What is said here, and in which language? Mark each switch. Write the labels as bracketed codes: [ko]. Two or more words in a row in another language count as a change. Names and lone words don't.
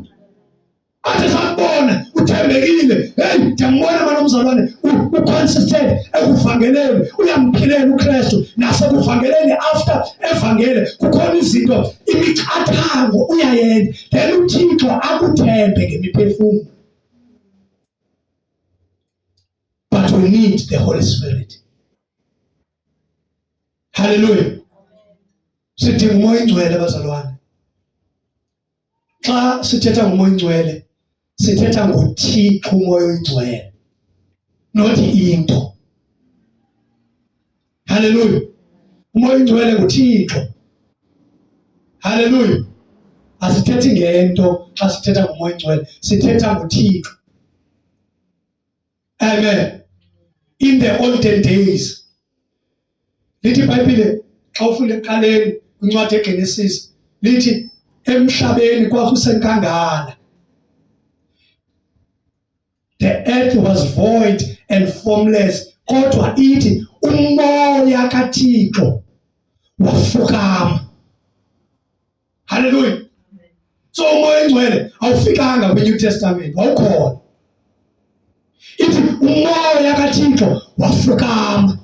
[xh] Athi sakubona uthembekile, hey ndiyambona manje umzalwane uconsistent ekuvangeleni, uyamphilela uKristu. Nasekuvangeleni after evangele kukhona izinto, imiqathango uyayenza, then uThixo akuthembe ngemiphefumlo. [en] But we need the Holy Spirit. Hallelujah. [xh] Sidinga umoya oyingcwele bazalwane. Xa sithetha ngomoya oyingcwele sithetha ngoThixo umoya oyingcwele, not into. Hallelujah. Umoya oyingcwele nguThixo. Hallelujah. Asithethi ngento xa sithetha ngomoya oyingcwele, sithetha ngoThixo. [en] Amen. In the olden days, [xh] lithi iBhayibhile xa ufunda ekuqaleni kwincwadi yeGenesis lithi emhlabeni kwakusenkangala. [en] The earth was void and formless. [xh] Kodwa ithi umoya kaThixo wafukama. Hallelujah. So umoya oyingcwele awufikanga kwiNew Testament, wawukhona. Ithi umoya kaThixo wafukama.